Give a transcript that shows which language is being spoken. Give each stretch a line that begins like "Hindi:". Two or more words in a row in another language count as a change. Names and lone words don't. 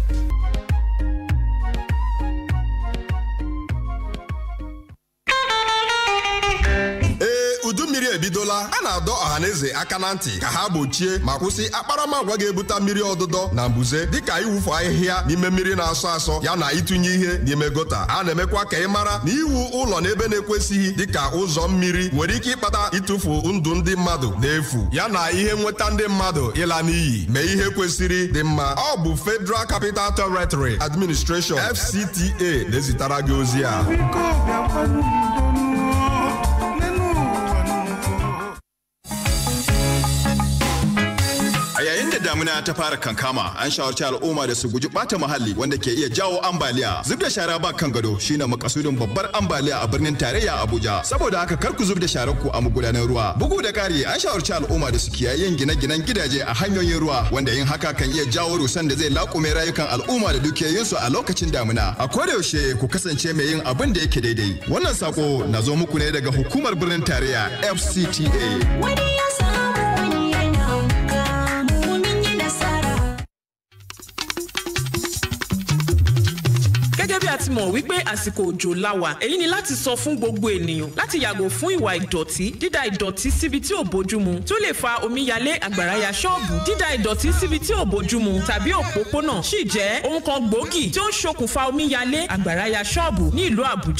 Igbo: Mmiri ebidola a na-adọ ọhaneze aka na ntị ka ha gbochie ma kwụsị akparamagwa ga-ebute mmiri ọdụdọ na mbuze dịka iwufu ahịhịa n'ime mmiri na-asọ asọ ya na ịtụnye ihe n'ime gota. A na-emekwa ka ị mara na iwu ụlọ n'ebe na-ekwesịghị dịka ụzọ mmiri nwere ike ịkpata ịtụfu ndụ ndị mmadụ n'efu ya na ihe nweta ndị mmadụ ịla n'iyi. Mee ihe kwesịrị dị mma. Ọ bụ Federal Capital Territory Administration FCTA na-ezitara gị ozi a.
Hausa: Yayin da damuna ta fara kankama an shawarci al'umma da su guji bata muhalli wanda ke iya jawo ambaliya. Zub da shara ba kan gado shine makasudin babbar ambaliya a birnin tarayya Abuja. Saboda haka kar ku zub da sharar ku a magudanan ruwa. Bugu da kari an shawarci al'umma da su kiyaye yin gine-ginen gidaje a hanyoyin ruwa wanda yin haka kan iya jawo rusan da zai laƙume rayukan al'umma da dukiyoyinsu a lokacin damuna. A koda yaushe ku kasance mai yin abin da yake daidai. Wannan sako na zo muku ne daga hukumar birnin tarayya FCTA. Wani ya samu wani yana kamu min yi nasara.
Yoruba: Gẹ́gẹ́ bí a ti mọ̀ wípé àsìkò òjò la wà, èyí ni láti sọ fún gbogbo ènìyàn láti yàgò fún ìwà ìdọ̀tí, dídà ìdọ̀tí síbi tí ò bójúmu tí ó lè fa omíyalé, àgbàrá ya ṣọ́ọ̀bù, dídà ìdọ̀tí síbi tí ò bójúmu tàbí òpópónà sì jẹ́ ohun kan gbòógì tí ó ń ṣokùnfà omíyalé, àgbàrá ya ṣọ́ọ̀bù ní ìlú Àbújá.